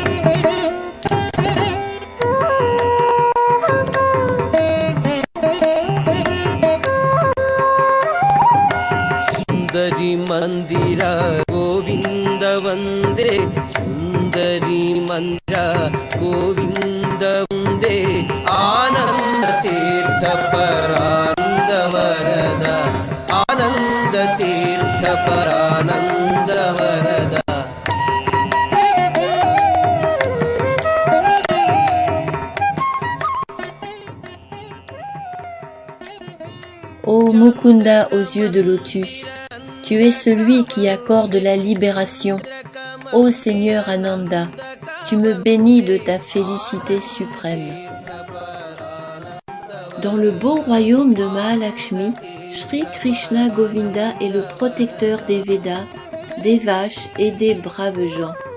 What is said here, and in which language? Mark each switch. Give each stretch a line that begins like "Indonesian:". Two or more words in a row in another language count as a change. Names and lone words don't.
Sanskrit: Sundari Mandira Govinda Vande Sundari Mandira Govinda Vande Ananda Tirtha Paranda Varada Ananda Tirtha Parananda Varada.
French: Ô Mukunda aux yeux de lotus, tu es celui qui accorde la libération. Ô Seigneur Ananda, tu me bénis de ta félicité suprême. Dans le beau royaume de Mahalakshmi, Sri Krishna Govinda est le protecteur des Védas, des vaches et des braves gens.